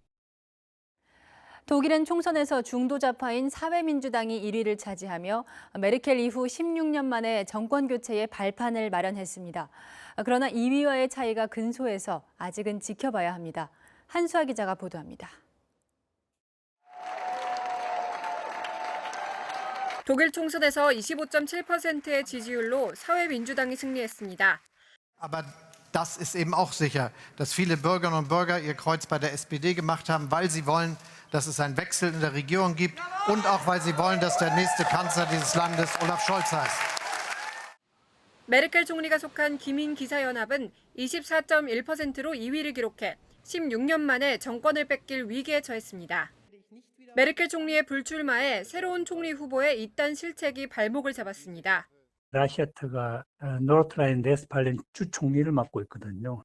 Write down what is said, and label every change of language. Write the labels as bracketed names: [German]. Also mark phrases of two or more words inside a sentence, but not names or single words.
[Korean] 독일은 총선에서 중도좌파인 사회민주당이 1위를 차지하며 메르켈 이후 16년 만에 정권 교체의 발판을 마련했습니다. 그러나 2위와의 차이가 근소해서 아직은 지켜봐야 합니다. 한수아 기자가 보도합니다. 독일 총선에서 25.7%의 지지율로 사회민주당이 승리했습니다. [German] Aber das ist eben auch sicher, dass viele Bürgerinnen und Bürger ihr Kreuz bei der SPD gemacht haben, weil sie wollen, dass es einen Wechsel in der Regierung gibt und auch weil sie wollen, dass der nächste Kanzler dieses Landes Olaf Scholz heißt. [Korean] 메르켈 총리가 속한 기민기사연합은 24.1%로 2위를 기록해 16년 만에 정권을 뺏길 위기에 처했습니다. 메르켈 총리의 불출마에 새로운 총리 후보의 이딴 실책이 발목을 잡았습니다. 라시아트가 노르트라인-베스팔렌 주 총리를 맡고 있거든요.